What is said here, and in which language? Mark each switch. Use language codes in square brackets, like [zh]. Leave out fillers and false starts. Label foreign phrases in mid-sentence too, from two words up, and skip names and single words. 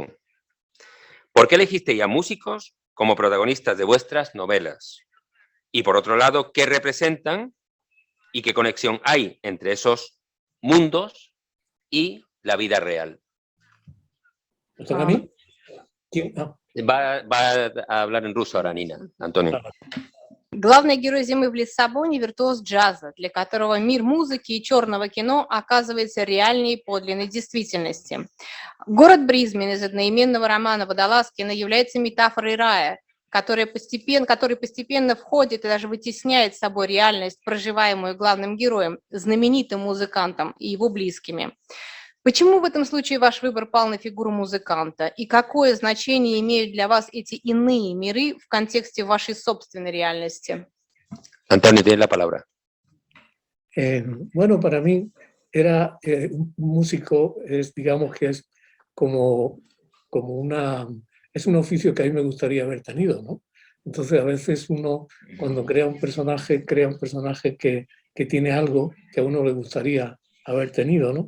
[es] ¿Por qué elegisteis a músicos como protagonistas de vuestras novelas? Y por otro lado, ¿qué representan y qué conexión hay entre esos mundos y la vida real? ¿Me toca a mí? ¿Quién? Va a hablar en ruso ahora, Nina. Antonio. [ru] Главный герой «Зимы в Лиссабоне» — виртуоз джаза, для которого мир музыки и черного кино оказывается реальнее и подлинной действительности. Город Брисбен из одноименного романа Водолазкина является метафорой рая, который постепенно входит и даже вытесняет с собой реальность, проживаемую главным героем, знаменитым музыкантом и его близкими. Почему в этом случае ваш выбор пал на фигуру музыканта? И какое значение имеют для вас эти иные миры в контексте вашей собственной реальности? [es] Antonio, tienes la palabra. Bueno, para mí era un músico, digamos que es como es un oficio que a mí me gustaría haber tenido, ¿no? Entonces a veces uno cuando crea un personaje que tiene algo que a uno le gustaría haber tenido, ¿no?